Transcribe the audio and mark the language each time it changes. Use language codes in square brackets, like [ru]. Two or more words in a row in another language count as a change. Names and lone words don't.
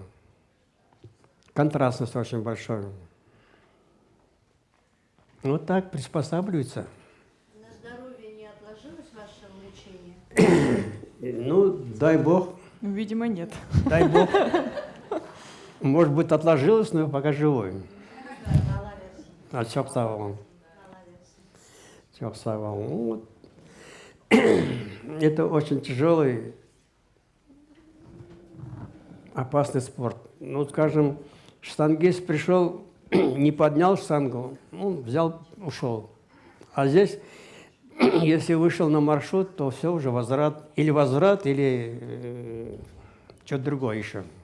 [ru] Контрастность очень большая. Вот так приспосабливаются. На здоровье не отложилось ваше лечение? Ну, дай бог. Видимо, нет. Дай бог. Может быть, отложилось, но пока живой. [tr] А çok sağ olun. Çok sağ olun. [ru] Вот. Это очень тяжелый, опасный спорт. Ну, скажем, штангист пришел, не поднял штангу, ну, взял, ушел. А здесь, если вышел на маршрут, то все уже возврат, или что-то другое еще.